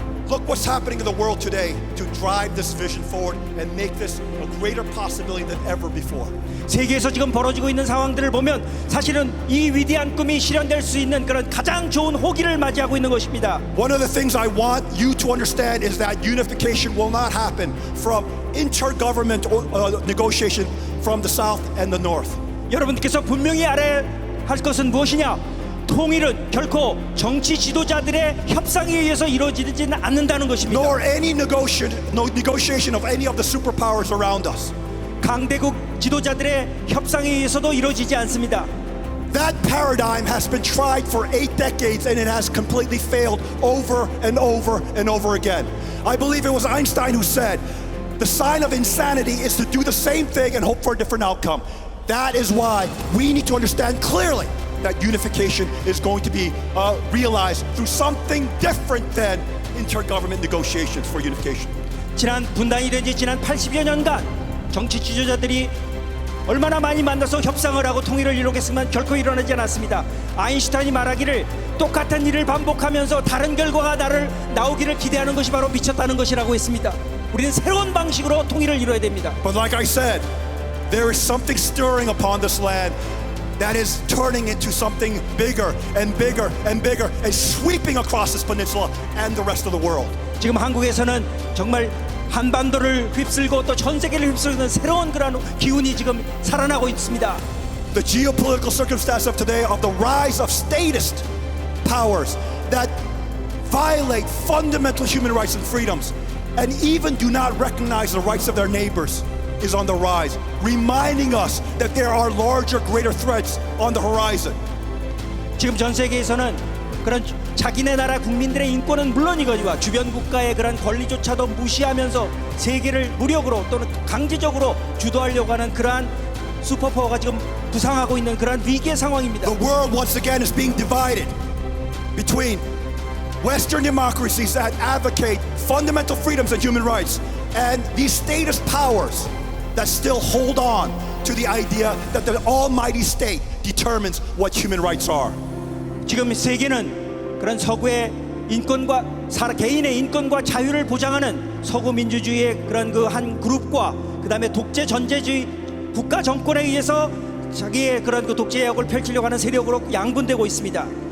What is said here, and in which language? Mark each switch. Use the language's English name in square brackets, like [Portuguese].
[English] Look what's happening in the world today to drive this vision forward and make this a greater possibility than ever before. [Korean] 세계에서 지금 벌어지고 있는 상황들을 보면 사실은 이 위대한 꿈이 실현될 수 있는 그런 가장 좋은 호기를 맞이하고 있는 것입니다. [English] One of the things I want you to understand is that unification will not happen from intergovernment negotiation from the South and the North. [Korean] 여러분께서 분명히 알아야 할 것은 무엇이냐? 통일은 결코 정치 지도자들의 협상에 의해서 이루어지지는 않는다는 것입니다. [English] Nor any negotiation of any of the superpowers around us. [Korean] 강대국 지도자들의 협상에 의해서도 이루어지지 않습니다. [English] That paradigm has been tried for 8 decades and it has completely failed over and over and over again. I believe it was Einstein who said, the sign of insanity is to do the same thing and hope for a different outcome. That is why we need to understand clearly that unification is going to be realized through something different than intergovernment negotiations for unification. [Korean] 지난 분단이 된 지 지난 80여 년간 정치 지도자들이 얼마나 많이 만나서 협상을 하고 통일을 이루겠지만 결코 일어나지 않았습니다. 아인슈타인이 말하기를 똑같은 일을 반복하면서 다른 결과가 나오기를 기대하는 것이 바로 미쳤다는 것이라고 했습니다. 우리는 새로운 방식으로 통일을 이루어야 됩니다. [English] But like I said, there is something stirring upon this land that is turning into something bigger and bigger and bigger and sweeping across this peninsula and the rest of the world. [Korean] 지금 한국에서는 정말 한반도를 휩쓸고 또 전 세계를 휩쓸는 새로운 그런 기운이 지금 살아나고 있습니다. [English] The geopolitical circumstance of today of the rise of statist powers that violate fundamental human rights and freedoms and even do not recognize the rights of their neighbors is on the rise, reminding us that there are larger, greater threats on the horizon. [Korean] 지금 전 세계에서는 그런 자기네 나라 국민들의 인권은 물론이거니와 주변 국가의 그런 권리조차도 무시하면서 세계를 무력으로 또는 강제적으로 주도하려고 하는 그러한 슈퍼파워가 지금 부상하고 있는 그러한 위기의 상황입니다. [English] The world once again is being divided between Western democracies that advocate fundamental freedoms and human rights and these statist powers that still hold on to the idea that the almighty state determines what human rights are. [Korean] 지금 세계는 그런 서구의 인권과 개인의 인권과 자유를 보장하는 서구 민주주의의 그런 그 한 그룹과 그다음에 독재 전제주의 국가 정권에 의해서 자기의 그런 그 독재력을 펼치려고 하는 세력으로 양분되고 있습니다.